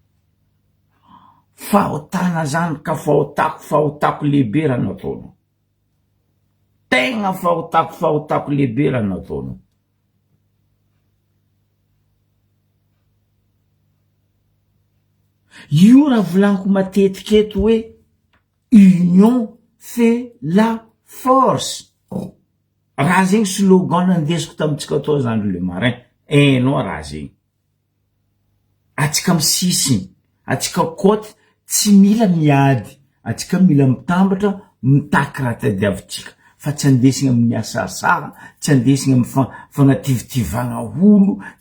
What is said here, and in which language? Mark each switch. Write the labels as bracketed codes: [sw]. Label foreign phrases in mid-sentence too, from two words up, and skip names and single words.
[mg] Fahotana zany ka fahotako lehibe raha nataonao. Tegna fahotako lehibe raha nataonao. Io raha volaniko matetika eto hoe [fr] union fait la force. [mg] Raha zegny slogan andesiko tamitsika tao Zandriko le marin. Hainao raha zegny. Atsika misisiny, atsika koty tsy mila miady, atsika mila mitambatra, mitaky raha tadiavitsika. Fa tsy andesigna amin'ny asasara, tsy andesigna amin'ny fagnativivagna olo.